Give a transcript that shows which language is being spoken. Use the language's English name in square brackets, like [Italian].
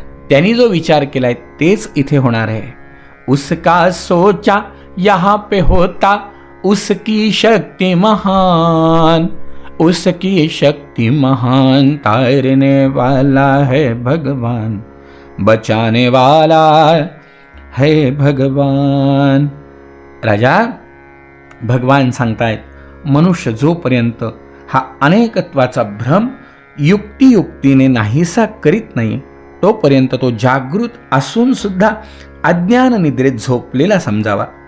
[Marathi] त्यांनी जो विचार केलाय तेच इथे होणार आहे. [Hindi] उसका सोचा यहाँ पे होता. उसकी शक्ति महान, उसकी शक्ति महान. तारने वाला है भगवान, बचाने वाला है भगवान. [Marathi] राजा, भगवान सांगतायत, मनुष्य जोपर्यंत हा अनेकत्वाचा भ्रम युक्तियुक्तीने नाहीसा करीत नाही तोपर्यंत तो जागृत असून सुद्धा अज्ञान निद्रेत झोपलेला समजावा.